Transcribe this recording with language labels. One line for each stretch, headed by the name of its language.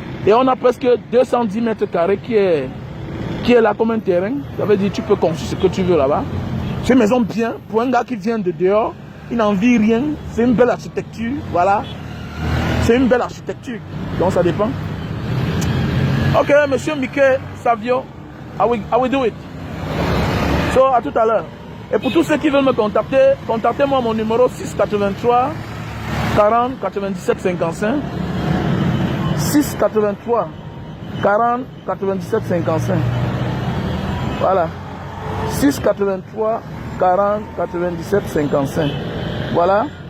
French: Et on a presque 210 mètres carrés qui est là comme un terrain. Ça veut dire que tu peux construire ce que tu veux là-bas. C'est une maison bien, pour un gars qui vient de dehors. Il n'en vit rien, c'est une belle architecture, voilà. C'est une belle architecture, donc ça dépend.
English: Ok, monsieur Mickey Savio, I will do it.
French: So, à tout à l'heure. Et pour tous ceux qui veulent me contacter, contactez-moi à mon numéro 683 40 97 55. 683 40 97 55. Voilà. 683 40 97 55. Voilà.